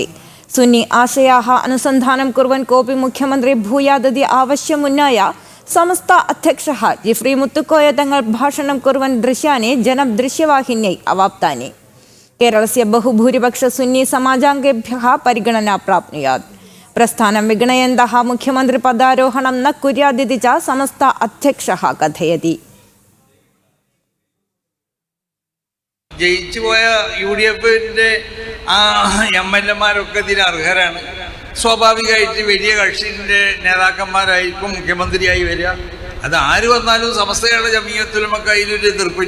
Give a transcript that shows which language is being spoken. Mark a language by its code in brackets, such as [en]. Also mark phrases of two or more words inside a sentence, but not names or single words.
[sa] सुन्नी आशयाः अनुसन्धानं कुर्वन् कोऽपि मुख्यमन्त्री भूयादिति आवश्यमुन्नाय संस्था अध्यक्षः जिफ्री मुत्तुकोय तങ്ങൾ भाषणं कुर्वन् दृश्यानि जनदृश्यवाहिन्यै अवाप्तानि. केरळस्य बहुभूरिपक्ष सुन्नी समाजाङ्गेभ्यः परिगणना प्राप्नुयात्. प्रस्थानं विगणयन्तः मुख्यमन्त्री पदारोहणं न कुर्यादिति च संस्था अध्यक्षः कथयति. [ml] ജയിച്ചുപോയ UDF MLA-മാരൊക്കെ ഇതിന് അർഹരാണ്. സ്വാഭാവികമായിട്ട് വലിയ കക്ഷിൻ്റെ നേതാക്കന്മാരായിരിക്കും മുഖ്യമന്ത്രിയായി വരിക. അത് ആര് വന്നാലും സമസ്തകളുടെ ജമീയത്തുലമക്ക് അതിലൊരു എതിർപ്പില്ല.